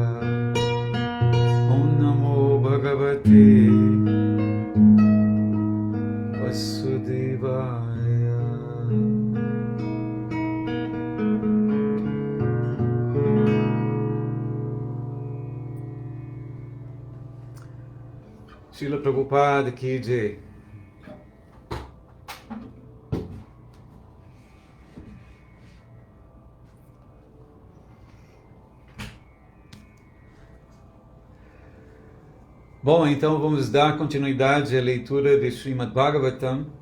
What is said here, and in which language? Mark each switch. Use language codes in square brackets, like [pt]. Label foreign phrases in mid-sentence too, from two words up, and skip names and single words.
[sa] Om Namo Bhagavate Vasudevaya. Srila Prabhupada Ki Jai. [pt] Bom, então vamos dar continuidade à leitura de Srimad Bhagavatam.